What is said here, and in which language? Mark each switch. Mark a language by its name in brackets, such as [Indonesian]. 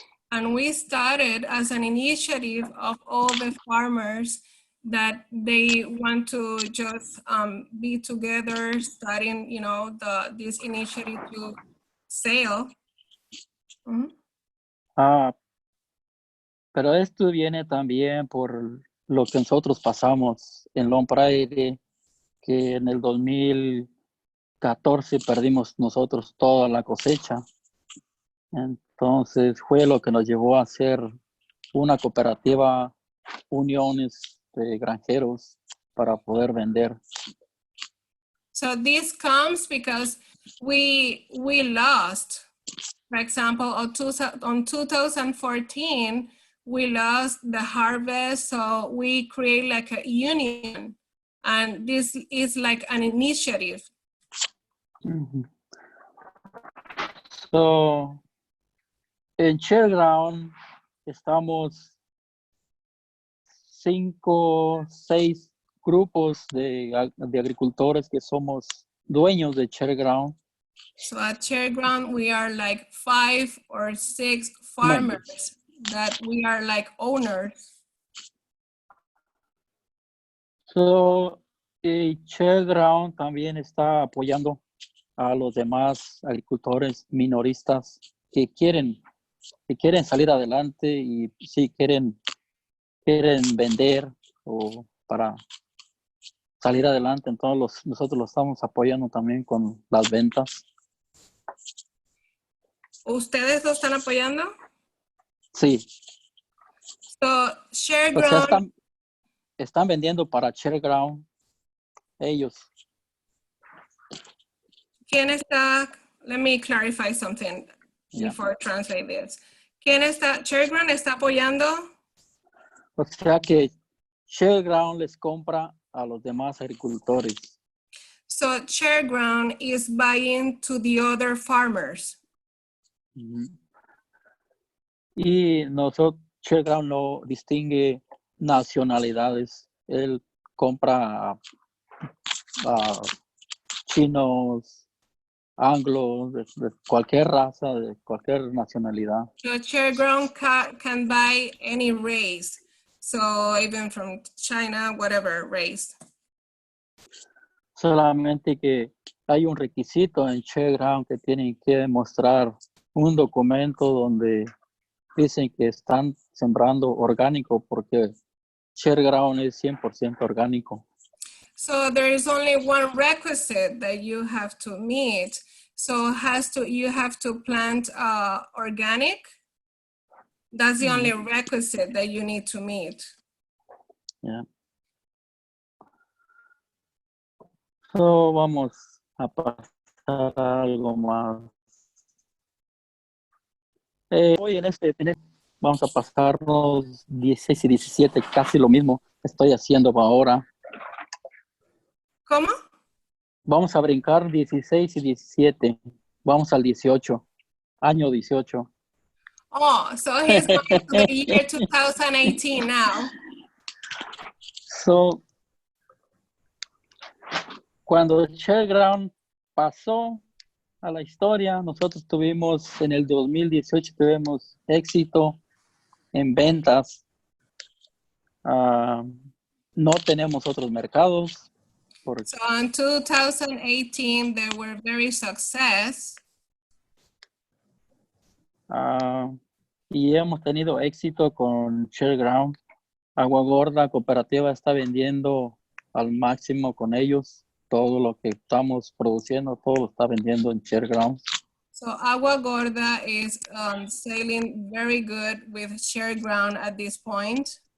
[English] And we started as an initiative of all the farmers that they want to just be together, starting, this initiative to sell. [Spanish] Pero esto viene también por lo que nosotros pasamos en Lone Prairie, que en el 2014 perdimos nosotros toda la cosecha. Entonces fue lo que nos llevó a hacer una cooperativa, uniones de granjeros para poder vender. [English] So this comes because we lost, for example, on 2014, we lost the harvest, so we create like a union, and this is like an initiative. [Spanish] So, en Shareground estamos 5, 6 grupos de agricultores que somos dueños de Shareground. [English] So at Shareground, we are like 5 or 6 farmers that we are like owners. [Spanish] So, Shareground también está apoyando a los demás agricultores minoristas que quieren salir adelante y sí quieren vender o para salir adelante. Entonces nosotros los estamos apoyando también con las ventas. ¿Ustedes lo están apoyando? Sí. [English] So Shareground. [Spanish] O sea, están vendiendo para Shareground ellos. ¿Quién está? [English] Let me clarify something before I translate this. [Spanish] ¿Quién está? Shareground está apoyando. O sea que Shareground les compra a los demás agricultores. [English] So Shareground is buying to the other farmers. [Spanish] Ujú. Y nosotros, Shareground no distingue nacionalidades. Él compra a chinos, anglos, de cualquier raza, de cualquier nacionalidad. [English] So Shareground can buy any race. So even from China, whatever race. [Spanish] Solamente que hay un requisito en Shareground que tienen que mostrar un documento donde dicen que están sembrando orgánico porque Shareground es 100% orgánico. [English] So there is only one requisite that you have to meet. So you have to plant organic. That's the only requisite that you need to meet. Yeah. [Spanish] So vamos a pasar a algo más. Hoy vamos a pasarnos 16 y 17, casi lo mismo que estoy haciendo ahora. ¿Cómo? Vamos a brincar 16 y 17. Vamos al 18. Año 18. [English] Oh, so he's going to the year 2018 now. [Spanish] So, cuando Shareground pasó a la historia, nosotros tuvimos en el 2018 tuvimos éxito en ventas. No tenemos otros mercados. [English] So in 2018, they were very success. [Spanish] Y hemos tenido éxito con Shareground. Agua Gorda Cooperativa está vendiendo al máximo con ellos. Todo lo que estamos produciendo, todo lo está vendiendo en Shareground. [English] So Agua Gorda is selling very good with Shareground at this point.